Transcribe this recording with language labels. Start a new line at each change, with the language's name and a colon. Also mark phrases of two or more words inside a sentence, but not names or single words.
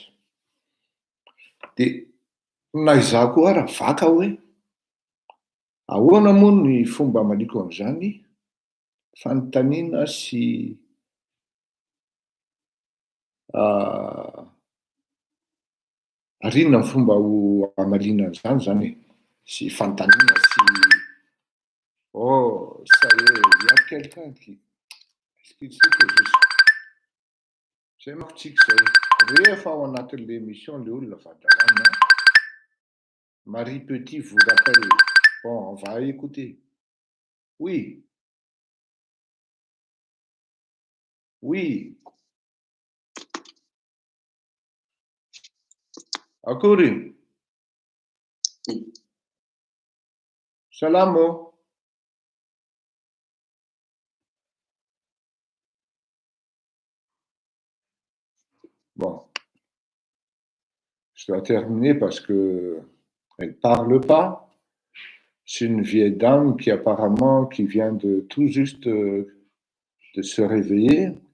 Malagasy: De naizah koa raha vaka hoe ahoana moa ny fomba maliko an'izany fanontaniana sy arinona ny fomba ho amaliana an'izany zany sy fanontaniana sy
French: ça y est, il y a quelqu'un qui excusez que je
Malagasy: zay manko tsika zay rehefa ao anatin'le émission le olona vadalana Marie Petit
French: vous rappelle. Bon, on va écouter. Oui. Oui.
Malagasy: Akory. Salamo.
French: Bon. Je dois terminer parce que elle parle pas. C'est une vieille dame qui apparemment qui vient de tout juste de se réveiller.